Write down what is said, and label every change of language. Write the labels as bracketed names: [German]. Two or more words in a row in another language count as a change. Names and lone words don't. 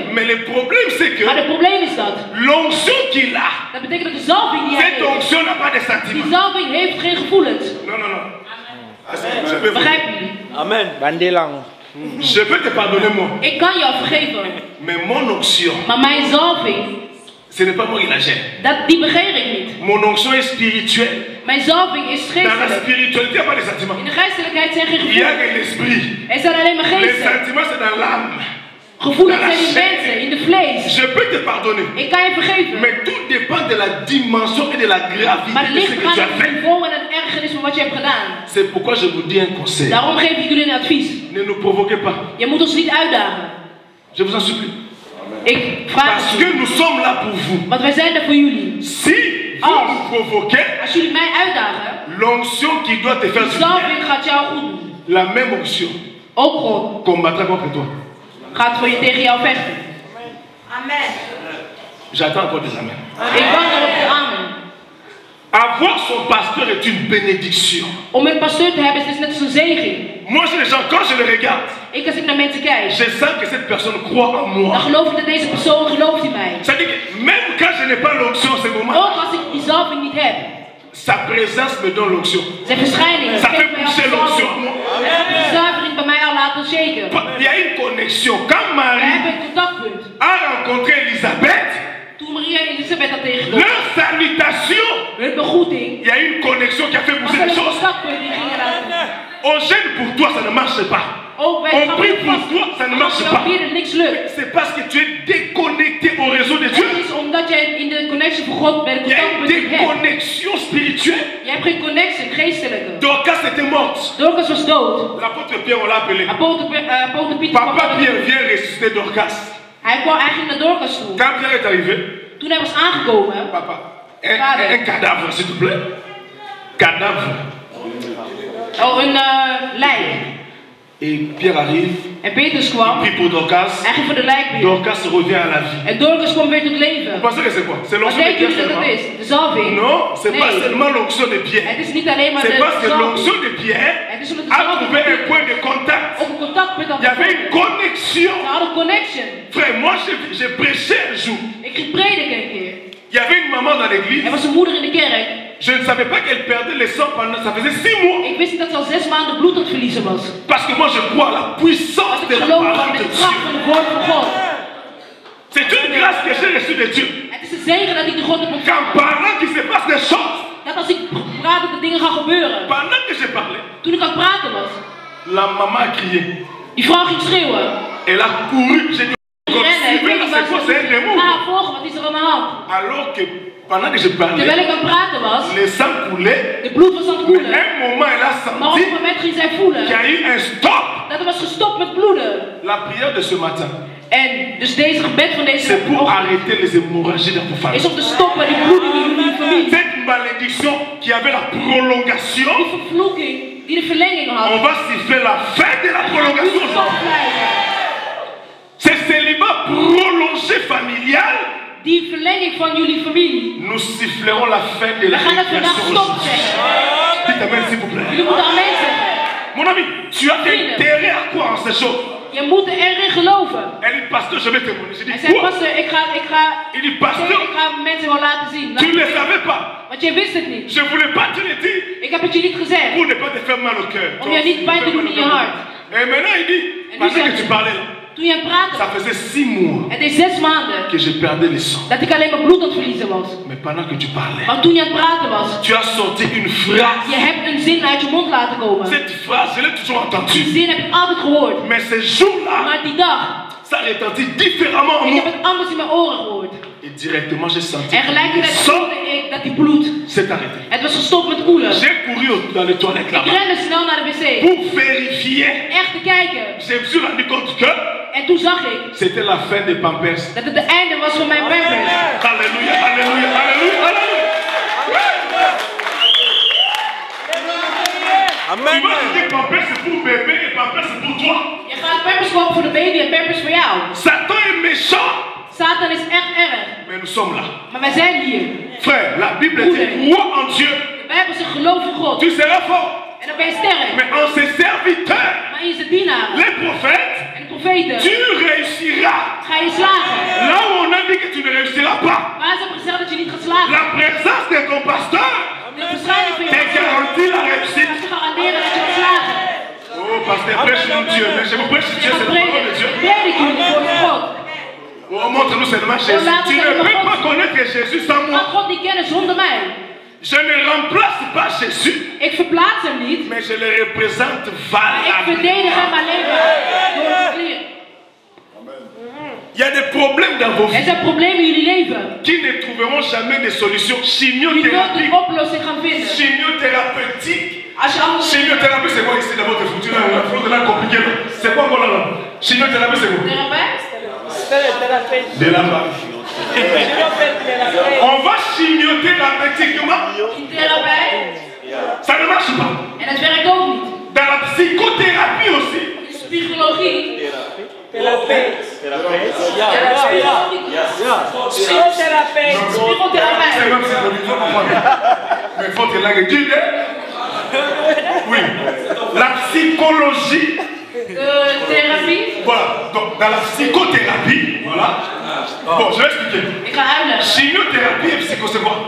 [French] Mais le problème, c'est que [Dutch] Maar het probleem is dat. [French] l'onction qu'il a, [Dutch] Dat betekent dat de zalving die hij [French] cette [Dutch] heeft, [French] onction n'a pas de [Dutch] die [French] sentiments. [Dutch] zalving heeft geen gevoelens. [French] Non, non, non. Je peux, [Dutch] Begrijpen jullie? [French] Amen. Bandelang. je peux te pardonner, moi. [Dutch] Ik kan jou vergeven. [French] Mais mon onction, [Dutch] Maar mijn zalving, [French] ce n'est pas moi qui la gère. [Dutch] die begeer ik niet. [French] Mon onction est spirituelle. [Dutch] Mijn zalving is [French] Dans la [Dutch] geestelijk. [French] spiritualité, il n'y a pas de sentiments. [Dutch] In de geestelijkheid zijn geen [French] Il y a [Dutch] gevoelens. [French] que l'esprit. [Dutch] Er zijn alleen maar [French] Les [Dutch] geesten. [French] sentiments, c'est dans l'âme. [Dutch] Gevoelens zijn in mensen, in de vlees. [French] Je peux te pardonner. [Dutch] Ik kan je vergeven. [French] Mais tout dépend de la dimension et de la gravité [Dutch] Maar het [French] de ce [Dutch] ligt [French] que [Dutch] aan [French] tu as [Dutch] het [French] fait. [Dutch] niveau en het ergernis van wat je hebt gedaan. [French] C'est pourquoi je vous dis un conseil. [Dutch] Daarom geef ik jullie een advies. [French] Ne nous provoquez pas. [Dutch] Je moet ons niet uitdagen. [French] Je vous en supplie. [Dutch] Ik vraag [French] Parce [Dutch] het [French] que [Dutch] u. [French] nous sommes là pour vous. [Dutch] Want wij zijn er voor jullie. [French] Si vous nous provoquez, [Dutch] Als jullie mij uitdagen, [French] l'onction qui doit te faire [Dutch] de [French] du bien, [Dutch] zalving gaat jou goed doen. [French] la même onction, [Dutch] Ook God [French] combattra contre toi. [Dutch] gaat voor je tegen jou vechten. [French] Amen. J'attends encore des amens. [Dutch] Ik wacht erop de amen. [French] Avoir son pasteur est une bénédiction. [Dutch] Om een pasteur te hebben is net als een zegen. [French] Moi, je les gens, quand je les regarde, [Dutch] Als ik naar mensen kijk, [French] je sens que cette personne croit en [Dutch] dan [French] moi. [Dutch] geloof ik dat deze persoon gelooft in mij. [French] C'est-à-dire que même quand je n'ai pas l'onction en ce moment, [Dutch] Ook als ik die zalving niet heb, [French] sa présence me donne l'onction. [Dutch] zijn verschijning [French] Ça fait [Dutch] geeft mij al [French] pousser l'onction. [Dutch] zalving. Het heeft de zuivering bij mij al laten shaken. [French] Il y a une connexion. Quand [Dutch] We [French] Marie [Dutch] hebben een contactpunt. [French] a rencontré Elisabeth, [Dutch] Toen Maria en Elisabeth dat tegenkomen, [French] leur salutation, [Dutch] hun begroeting, [French] il y a une connexion qui a fait [Dutch] was [French] bouger [Dutch] er [French] les [Dutch] een [French] choses. [Dutch] contactpunt die gingen laten. [French] On gêne pour toi, ça ne marche pas. [Dutch] Ook wij [French] On [Dutch] gaan [French] prie [Dutch] weer [French] pour [Dutch] vast. [French] toi, ça ne marche [Dutch] Als [French] pas. [Dutch] je hier niks lukt. [French] C'est parce que tu es déconnecté au réseau de Dieu. [Dutch] Het is omdat jij in de connectie van God bij de [French] Il y a une [Dutch] contactpunt niet hebt. [French] déconnexion spirituelle. [Dutch] Je hebt geen connectie, geestelijke. [French] Dorcas était morte. [Dutch] Dorcas was dood. [French] L'apôtre Pierre, on l'a appelé. [Dutch] Apotel Pieter kwam [French] Papa [Dutch] naar [French] Pierre [Dutch] de- [French] vient ressusciter Dorcas. [Dutch] Hij ging naar Dorcas toe. [French] Quand Pierre est arrivé, [Dutch] Toen hij was aangekomen, [French] papa, un cadavre, s'il te plaît. Cadavre. [Dutch] een lijk. [French] Et Pierre arrive, [Dutch] En Petrus kwam, [French] prie pour Dorcas. [Dutch] hij ging voor de lijk weer. [French] Dorcas revient à la vie. [Dutch] En Dorcas kwam weer tot [French] Vous [Dutch] leven. [French] pensez que c'est quoi? C'est [Dutch] Wat [French] l'onction de [Dutch] denken [French] Pierre [Dutch] jullie dat het [French] seulement? [Dutch] is? De zalving? [French] Non, c'est pas [Dutch] Nee. [French] seulement l'onction de Pierre. [Dutch] Het is niet alleen maar [French] C'est parce [Dutch] de [French] que [Dutch] zalving. [French] l'onction de Pierre [Dutch] Het is omdat de [French] a [Dutch] zalving [French] trouvé un point de contact. [Dutch] op een contactpunt had [French] Il y avait une [Dutch] gevonden. [French] connexion. [Dutch] Ze hadden connection. [French] Frère, moi j'ai prêché un jour. [Dutch] Ik ging prediken een keer. [French] Il y avait une maman dans l'église. [Dutch] Er was een moeder in de kerk. [French] Je ne savais pas qu'elle perdait le sang pendant. Ça faisait 6 mois. [Dutch] Ik wist niet dat ze al 6 maanden bloed aan het verliezen was. [French] Parce que moi je crois à la puissance [Dutch] Want [French] de [Dutch] ik [French] la [Dutch] geloof [French] parole [Dutch] van [French] de [Dutch] de kracht [French] Dieu. [Dutch] van het woord van God. [French] C'est une grâce que j'ai reçue de Dieu. [Dutch] Het is een zegen dat ik de God heb [French] Qu'en [Dutch] ontvangen. [French] parlant qu'il se passe des choses, [Dutch] Dat als ik praat dat er dingen gaan gebeuren. [French] pendant que je parlais, [Dutch] Toen ik aan het praten was, [French] la maman a crié. [Dutch] die vrouw ging schreeuwen. [French] Elle a couru. J'ai dit, [Dutch] Die rende. Ik weet niet waar [French] c'est un [Dutch] ze [French] démon. [Dutch] ga volgen, wat is er aan de hand? [French] Alors que pendant que je [Dutch] Terwijl [French] parlais, [Dutch] ik aan het praten was, [French] le sang coulait. [Dutch] de bloed was aan het [French] Mais [Dutch] koelen. [French] à un moment, elle a [Dutch] Maar op [French] senti [Dutch] een moment ging zij [French] qu'il y [Dutch] voelen [French] a eu un stop. [Dutch] dat er was gestopt met bloeden. [French] La prière de ce matin, [Dutch] En dus deze gebed van deze [French] c'est pour [Dutch] ochtend [French] arrêter les hémorragies dans vos familles. [Dutch] is om te stoppen die bloeding in jullie familie. [French] Cette malédiction qui avait la prolongation, [Dutch] Die vervloeking, die de verlenging [French] on [Dutch] had. [French] va siffler la fin de la [Dutch] Die [French] prolongation. [Dutch] stop blijven. [French] Ce célibat prolongé familial, [Dutch] Die verlenging van jullie familie. [French] nous sifflerons la fin de [Dutch] We [French] la [Dutch] gaan dat vandaag [French] récréation [Dutch] stop [French] aujourd'hui. [Dutch] zeggen. [French] Dites amen s'il vous plaît. [Dutch] Jullie moeten amen zeggen. [French] Mon ami, tu as intérêt à quoi en ces choses? [Dutch] Je moet erin geloven. [French] Elle dit, pasteur, je vais témoigner. Je [Dutch] Hij [French] dis, [Dutch] zei, [French] quoi? [Dutch] pastor, [French] Il dit, pasteur, [Dutch] ik ga mensen wel laten zien. [French] tu ne le savais pas. [Dutch] Want jij wist het niet. [French] Je ne voulais pas te le dire [Dutch] Ik heb het je niet gezegd. [French] pour ne pas te faire mal au cœur. [Dutch] Om je niet pijn te doen in je hart. [French] Et maintenant, il dit, [Dutch] En nu [French] pendant que [Dutch] zegt [French] tu [Dutch] hij, [French] parlais là, [Dutch] toen je aan het praten [French] ça [Dutch] was, [French] faisait 6 mois [Dutch] het is 6 maanden [French] que je perdais le sang. [Dutch] dat ik alleen maar bloed aan het verliezen was. [French] Mais pendant que tu parlais, [Dutch] Maar toen je aan het praten was, [French] tu as sorti une phrase. [Dutch] je hebt een zin uit je mond laten komen. [French] Cette phrase, je l'ai toujours [Dutch] Die [French] entendue. [Dutch] zin heb ik altijd gehoord. [French] Mais ce jour-là, [Dutch] Maar die dag, [French] ça retentit différemment en [Dutch] ik [French] moi. [Dutch] heb het anders in mijn oren gehoord. [French] Et directement j'ai senti. [Dutch] En gelijkertijd voelde ik dat die bloed. [French] C'est arrêté. [Dutch] Het was gestopt met koelen. [French] J'ai couru dans les toilettes [Dutch] Ik [French] là-bas. [Dutch] rende snel naar de wc. [French] Pour vérifier. [Dutch] Echt te kijken. [French] Je me suis rendu compte que. [Dutch] En toen zag ik. [French] C'était la fin des Pampers. [Dutch] Dat het de einde was van mijn pampers. [French] Alléluia, alléluia, alléluia, alléluia. Amen. Tu vas dire Pampers c'est pour bébé et Pampers c'est pour toi. [Dutch] Je gaat pampers kopen voor de baby en pampers voor jou. [French] Satan est méchant. [Dutch] Satan is echt erg. [French] Mais nous sommes là. [Dutch] Maar wij zijn hier. [French] Frère, la Bible dit crois en Dieu. [Dutch] De Bijbel zegt geloof in God. [French] Tu seras fort. [Dutch] En dan ben je sterk. [French] Mais en ses serviteurs, [Dutch] Maar in zijn dienaren. [French] les prophètes, [Dutch] En de profeten. [French] tu réussiras. [Dutch] Ga je slagen. [French] Là où on a dit que tu ne réussiras pas. [Dutch] Waar ze hebben gezegd dat je niet gaat slagen. [French] La présence de ton pasteur [Dutch] De verschijning van je [French] te garantit la réussite. [Dutch] te garanderen dat je gaat slagen. [French] Oh, pasteur, prêche mon Dieu. Mais je vous prêche Dieu, [Dutch] Je [French] c'est [Dutch] gaat [French] la parole de Dieu. [Dutch] predik jullie voor je God. [French] Oh, montre-nous seulement Jésus. Tu ne peux pas connaître Jésus sans [Dutch] Kan [French] moi. [Dutch] God niet kennen zonder mij. [French] Je ne remplace pas Jésus, [Dutch] Ik verplaats hem niet. [French] mais je le représente [Dutch] Maar ik [French] valablement. [Dutch] verdedig hem alleen maar door te kleren. [French] Il y a des problèmes dans vos [Dutch] Er [French] vies [Dutch] zijn problemen in jullie leven. [French] qui ne trouveront jamais de solution [Dutch] Die nooit [French] chimiothérapie. [Dutch] een oplossing gaan vinden. [French] Chimiothérapeutique. [Dutch] Als je anders [French] Chimiothérapie, c'est quoi ici dans votre foutu là? La fleur de là compliquée là. C'est quoi encore là? Chimiothérapie, c'est quoi? [Dutch] therapeut, [French] De la vache. On va chimiothérapeutiquement. [Dutch] een therapeut. [French] Ça ne marche pas. [Dutch] En dat werkt ook niet. [French] Dans la psychothérapie aussi. [Dutch] In psychologie. Psychotherapeut. Psychotherapeut. [French] C'est même psychologie, faut comprendre. Mais il faut que la guide. Oui. La psychologie. [Dutch] De therapie. [French] Voilà. Donc, dans la psychothérapie, voilà. Bon, je vais expliquer. [Dutch] Ik ga uitleggen. [French] Chimiothérapie et psycho, c'est quoi?